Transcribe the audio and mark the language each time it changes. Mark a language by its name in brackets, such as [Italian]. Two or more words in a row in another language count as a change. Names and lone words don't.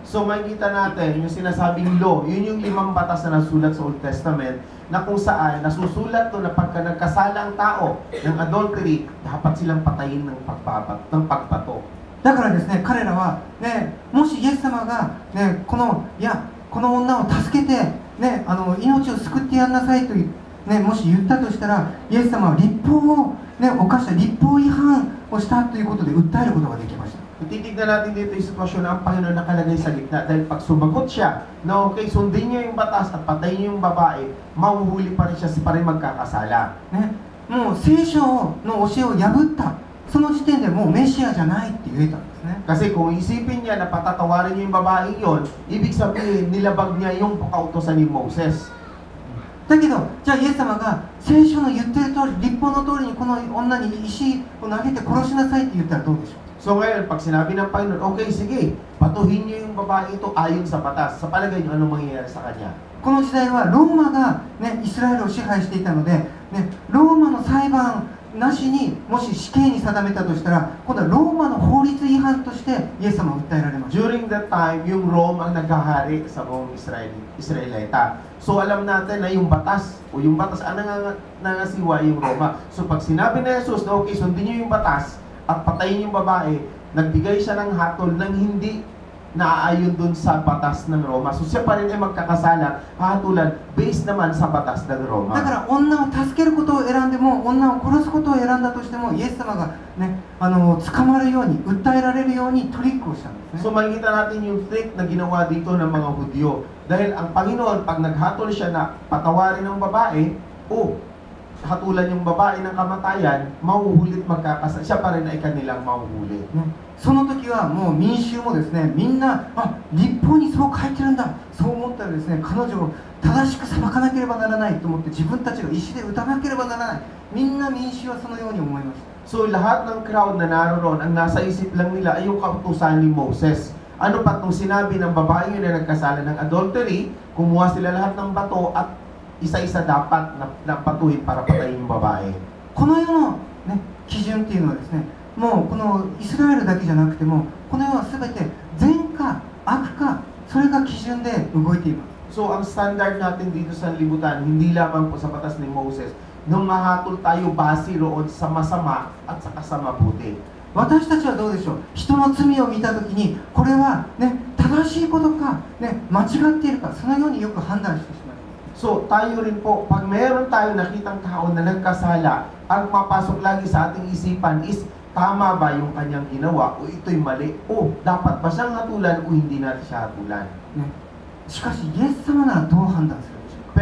[Filipino] So, makikita natin yung sinasabing law, yun yung 5 batas na nasulat sa Old Testament na kung saan nasusulat to na pagka nagkasala ang tao ng adultery, dapat silang patayin ng pagbato. [Japanese] だからですね、彼らは、ね、もしイエス様が、ね、この女を助けて、ね、命を救ってやんなさいという、ね、もし言ったとしたら、イエス様は律法を、ね、犯した律法違反をしたということで訴えることができました。 [Filipino] Titignan natin dito yung sitwasyon na ang Panginoon nakalagay sa gitna dahil pag sumagot siya na okay, sundin niya yung batas at patayin niya yung babae, mahuhuli pa rin siya pa rin magkakasala. [Japanese] ね、もう聖書の教えを破った、 その時点でもうメシアじゃないって言えたんですね。 [Filipino] Kasi kung isipin niya na patatawarin niya yung babaeng yon, ibig sabihin nilabag niya yung kautosan ni Moses. [Japanese] だけど、じゃあイエス様が聖書の言ってる通り、律法の通りにこの女に石を投げて殺しなさいって言ったらどうでしょう。 [Filipino] So ngayon, pag sinabi ng Panginoon, okay, sige, patuhin niyo yung babae ito ayon sa batas. Sa palagay niyo, anong mangyayari sa kanya? [Japanese] この時代はローマが、ね、イスラエルを支配していたので、ね、ローマの裁判なしにもし死刑に定めたとしたら、今度はローマの法律違反としてイエス様を訴えられました。 [English] During that time, [Filipino] yung Rome ang naghahari sa buong Israelita. So alam natin na yung batas, o yung batas ang nangasiwa yung Roma. So pag sinabi na Jesus na okay, sundin niyo yung batas at patayin yung babae, nagbigay siya ng hatol ng hindi naaayon dun sa batas ng Roma. So siya pa rin ay magkakasala, hahatulan based naman sa batas ng [Japanese] だ [Filipino] Roma. [Japanese] から女を助けることを選んでも、女を殺すことを選んだとしても、イエス様が、ね、捕まるように、訴えられるようにトリックをしたんですね。 [Filipino] So makikita natin yung trick na ginawa dito ng mga Hudyo. Dahil ang Panginoon, pag naghatol siya na patawarin ng babae, o hatulan yung babae ng kamatayan, mahuhulit magkakasala. Siya pa rin ay kanilang mahuhuli. [Japanese] ね、その時はもう民衆もですね、みんな、あ、律法にそう書いてるんだ、そう思ったらですね、彼女を正しく裁かなければならないと思って、自分たちが石で打たなければならない。みんな民衆はそのように思いました。 [Filipino] So lahat ng crowd na naroon, ang nasa isip lang nila ay yung kautusan ni Moses. Ano pa itong sinabi ng babae yun na nagkasala ng adultery, kumuha sila lahat ng bato at isa-isa dapat na patuhin para patayin yung babae. [Japanese] この世の、ね、基準っていうのはですね、もうこのイスラエルだけじゃなくても、この世は全て善か悪か、それが基準で動いています。 [Filipino] So ang standard natin dito sa libutan, hindi lamang po sa batas ni Moses, nung mahatol tayo base roon sa masama at saka sa mabuti. [Japanese] 私たちはどうでしょう。人の罪を見たときに、これは、ね、正しいことか、ね、間違っているか、そのようによく判断してしまいます。 [Filipino] So tayo rin po, pag meron tayo nakitang tao na nagkasala, ang mapasok lagi sa ating isipan is, tama ba yung kanyang ginawa o ito'y mali? O dapat ba siyang hatulan o hindi natin siya hatulan? [Japanese] ね、しかし、イエス様ならどう判断するでしょうか。